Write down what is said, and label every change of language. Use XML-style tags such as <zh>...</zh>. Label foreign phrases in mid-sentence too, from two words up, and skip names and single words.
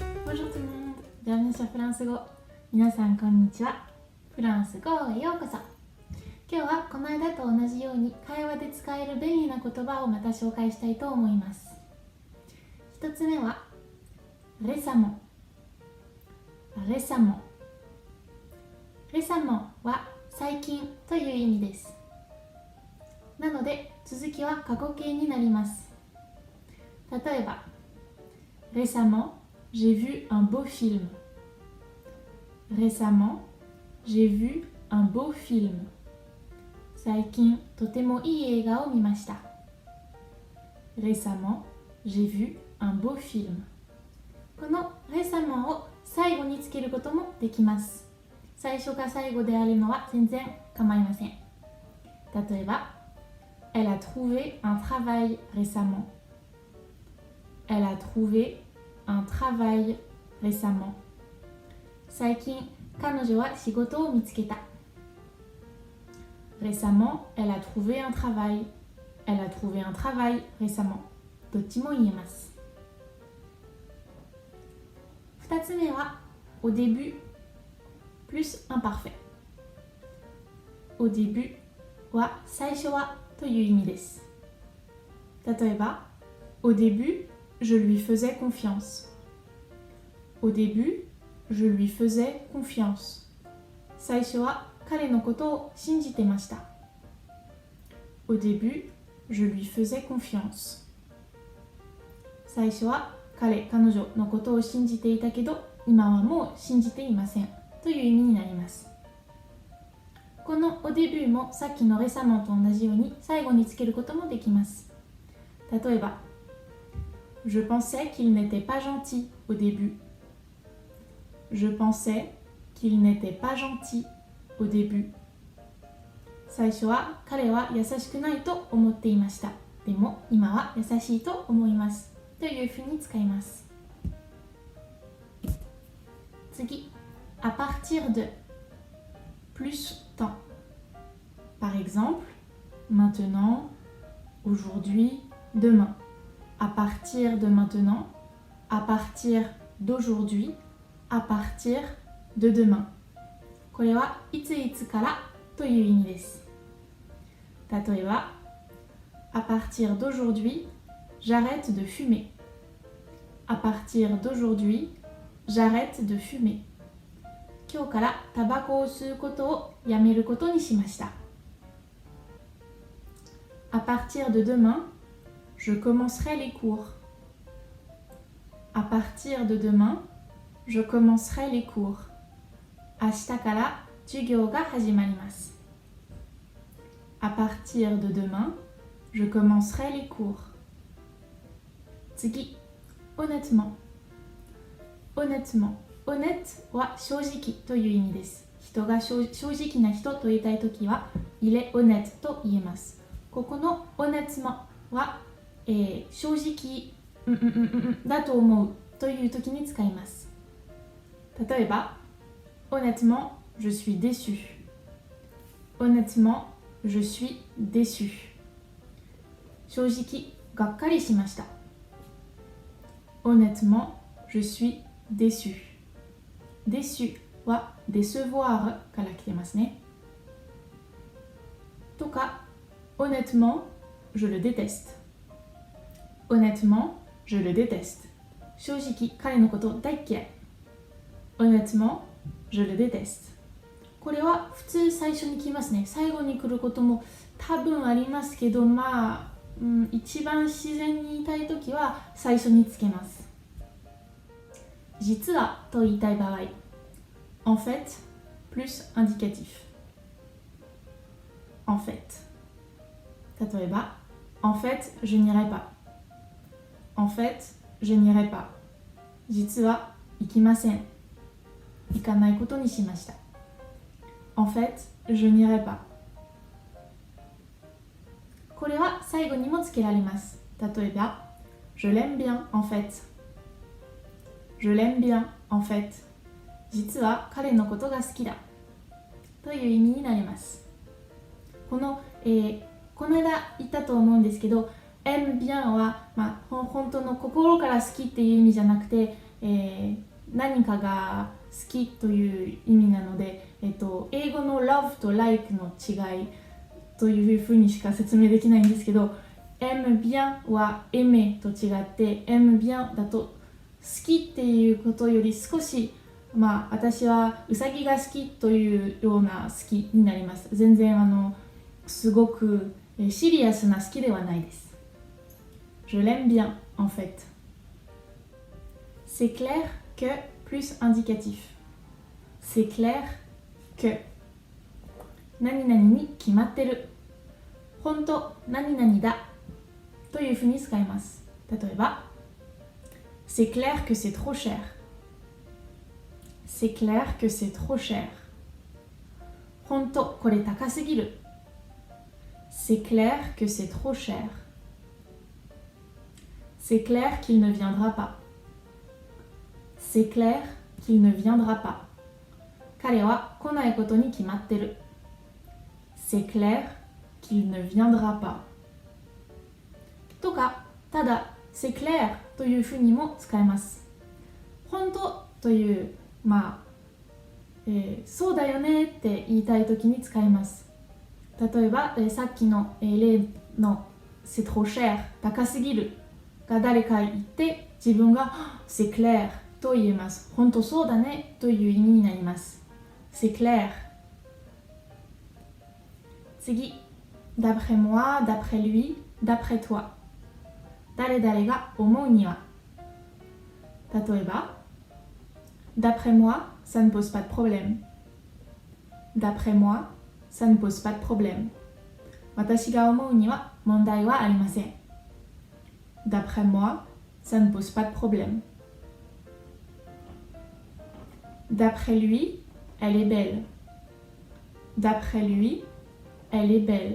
<fr>Bonjour tout le monde, bienvenue sur</fr> <ja>フランス語。皆さんこんにちは。フランス語へようこそ。今日はこの間と同じように会話で使える便利な言葉をまた紹介したいと思います。一つ目はレサモン。レサモン。レサモンは最近という意味です。なので続きは過去形になります。</ja> <fr>例えば、Récemment, j'ai vu un beau film. Récemment, j'ai vu un beau film.</fr> <ja>最近とてもいい映画を見ました。</ja> <fr>Récemment, j'ai vu un beau film.</fr> <ja>この récemment を最後につけることもできます。最初か最後であるのは全然構いません。</ja> <fr>例えば、Elle a trouvé un travail récemment. Elle a trouvé un travail récemment.</fr> <ja>最近、彼女は仕事を見つけた。</ja> <fr>Récemment, elle a trouvé un travail. Elle a trouvé un travail récemment.</fr> <ja>どっちも言えます。二つ目は、</ja> <fr>au début plus imparfait. Au début</fr> <ja>は最初はという意味です。</ja> <fr>例えば、au début, je lui faisais confiance. Au début, je lui faisais confiance.</fr> <ja>最初は彼のことを信じてました。</ja> <fr>Au début, je lui faisais confiance.</fr> <ja>最初は彼女のことを信じていたけど、今はもう信じていませんという意味になります。この</ja> <fr>au début</fr> <ja>もさっきのrécemmentと同じように最後につけることもできます。</ja> <fr>例えば、Je pensais qu'il n'était pas gentil au début. Je pensais qu'il n'était pas gentil au début.</fr> <ja>最初は彼は優しくないと思っていました。でも今は優しいと思います。というふうに使います。</ja> <fr>次、à partir de plus temps. Par exemple, maintenant, aujourd'hui, demain. À partir de maintenant, à partir d'aujourd'hui, à partir de demain.</fr> <ja>これはいついつからという意味です。</ja> <fr>例えば、à partir d'aujourd'hui, j'arrête de fumer. À partir d'aujourd'hui, j'arrête de fumer.</fr> <ja>今日からタバコを吸うことをやめることにしました。</ja> <fr>À partir de demain, je commencerai les cours. À partir de demain, je commencerai les cours.</fr> <ja>明日から授業が始まります。</ja> <fr>À partir de demain, je commencerai les cours. 次、honnêtement. Honnêtement.</fr> <ja>honnête は正直という意味です。人が正直な人と言いたいときは、</ja> <fr>il est honnête</fr> <ja>と言えます。ここの honnêtement は、正直だと思うというときに使います。</ja> <fr>例えば、honnêtement, je suis déçu. Honnêtement, je suis déçu.</fr> <ja>正直、がっかりしました。</ja> <fr>Honnêtement, je suis déçu.</fr> <ja>Déçu は décevoir から来てますね。</ja> <fr>とか、honnêtement, je le déteste. Honnêtement, je le déteste.</fr> <ja>正直、彼のこと大嫌い。</ja> <fr>Honnêtement, je le déteste.</fr> <ja>これは普通最初に来ますね。最後に来ることも多分ありますけど、一番自然に言いたいときは最初につけます。実はと言いたい場合、</ja> <fr>en fait plus indicatif. En fait. 例えば、en fait, je n'irai pas. En fait, je n'irai pas.</fr> <ja>実は行きません。行かないことにしました。</ja> <fr>En fait, je n'irai pas.</fr> <ja>これは最後にもつけられます。</ja> <fr>例えば、je l'aime bien en fait. Je l'aime bien en fait.</fr> <ja>実は彼のことが好きだ。という意味になります。この間言ったと思うんですけど、</ja> <fr>aime bien</fr> <ja>は、本当の心から好きっていう意味じゃなくて、 何かが好きという意味なので、英語の love と like の違いというふうにしか説明できないんですけど、</ja> <fr>aime bien</fr> <ja>は aimer と違って、</ja> <fr>aime bien</fr> <ja>だと好きっていうことより少し、私はうさぎが好きというような好きになります。全然すごくシリアスな好きではないです。</ja> <fr>Je l'aime bien en fait. C'est clair que plus indicatif. C'est clair que</fr> <ja>何々に決まってる。本当何々だというふうに使います。</ja> <fr>例えば C'est clair que c'est trop cher. C'est clair que c'est trop cher.</fr> <ja>本当これ高すぎる。</ja> <fr>C'est clair que c'est trop cher. C'est clair qu'il ne viendra pas. C'est clair qu'il ne viendra pas.</fr> <ja>彼は来ないことに決まってる。</ja> <fr>C'est clair qu'il ne viendra pas.</fr> <ja>とか、ただ、</ja> <fr>c'est clair</fr> <ja>というふうにも使えます。本当という、そうだよねって言いたいときに使います。例えば、さっきの、例の</ja> <fr>c'est trop cher</fr> <ja>高すぎるが誰か言って自分が</ja> <fr>c'est clair</fr> <ja>と言えます。本当そうだねという意味になります。</ja> <fr>c'est clair。次、d'après moi, d'après lui, d'après toi。</fr> <ja>誰々が思うには。例えば、</ja> <fr>d'après moi, ça ne pose pas de problème. D'après moi, ça ne pose pas de problème.</fr> <ja>私が思うには問題はありません。</ja> <fr>D'après moi, ça ne pose pas de problème. D'après lui, elle est belle. D'après lui, elle est belle.</fr>